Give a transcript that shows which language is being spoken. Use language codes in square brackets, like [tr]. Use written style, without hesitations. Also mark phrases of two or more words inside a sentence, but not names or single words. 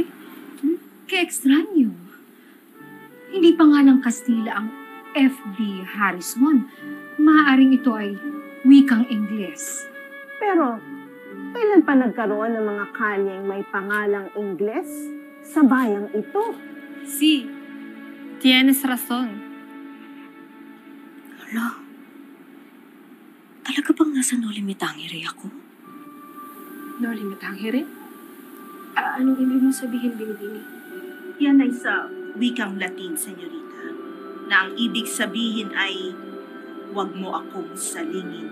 [tl] Ka-extraño. Hindi pa nga ng Kastila ang FB Harrison. Maaaring ito ay wikang Ingles. Pero, kailan pa nagkaroon ng mga kanyang may pangalang Ingles sa bayang ito? [es] Sí, tienes razón. [tl] Hala, talaga bang nasa Nolimitangere ako? Nolimitangere? Anong ibig mong sabihin, Binibini? Yan ay sa wikang Latin, senyorita, na ang ibig sabihin ay huwag mo akong salingin.